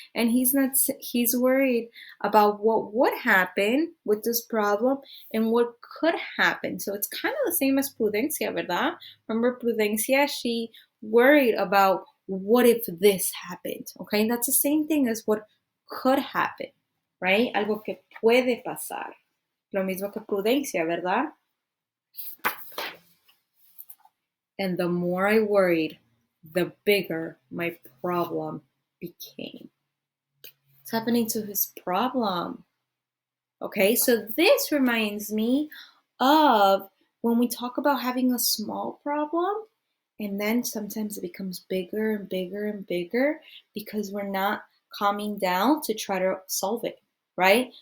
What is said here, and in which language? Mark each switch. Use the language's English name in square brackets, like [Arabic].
[English] And he's worried about what would happen with this problem and what could happen. So it's kind of the same as Prudencia, ¿verdad? Remember Prudencia, she worried about what if this happened. Okay, and that's the same thing as what could happen, right? [Spanish] Algo que puede pasar. Lo mismo que Prudencia, ¿verdad? [English] And the more I worried, the bigger my problem became. What's happening to his problem? Okay, so this reminds me of when we talk about having a small problem, and then sometimes it becomes bigger and bigger and bigger because we're not calming down to try to solve it, right?